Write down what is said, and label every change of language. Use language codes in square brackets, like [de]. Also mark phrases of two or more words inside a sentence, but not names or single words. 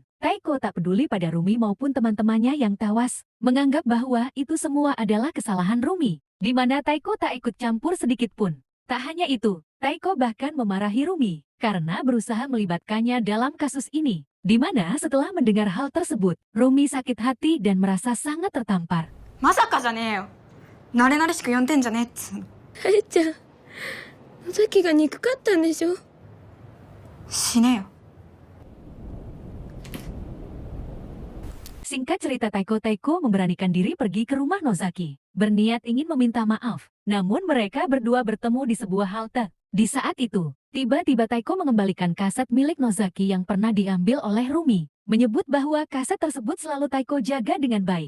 [id] Taiko tak peduli pada Rumi maupun teman-temannya yang tewas, menganggap bahwa itu semua adalah kesalahan Rumi, di mana Taiko tak ikut campur sedikit pun. Tak hanya itu, Taiko bahkan memarahi Rumi karena berusaha melibatkannya dalam kasus ini, di mana setelah mendengar hal tersebut, Rumi sakit hati dan merasa sangat tertampar. [ja] まさかじゃねえよ。慣れ慣れしく呼んでんじゃねえっつうの。はるちゃん、野崎が憎かったんでしょ？死ねよ。 [id] Singkat cerita, Taiko memberanikan diri pergi ke rumah Nozaki, berniat ingin meminta maaf. Namun mereka berdua bertemu di sebuah halte. Di saat itu, tiba-tiba Taiko mengembalikan kaset milik Nozaki yang pernah diambil oleh Rumi, menyebut bahwa kaset tersebut selalu Taiko jaga dengan baik.